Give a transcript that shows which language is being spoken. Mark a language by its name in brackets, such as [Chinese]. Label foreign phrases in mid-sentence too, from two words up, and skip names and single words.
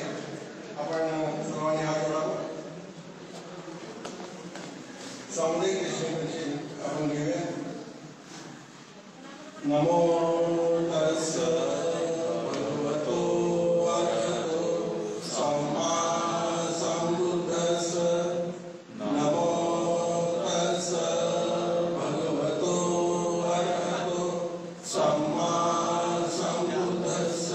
[Marathi] आपण सर्वांनी हात जोडावा. सामुदायिक दर्शन आपण घेऊया. [Pali] नमो तस्स भगवतो अरहतो सम्मा सम्बुद्धस्स. नमो तस्स भगवतो अरहतो सम्मा सम्बुद्धस्स.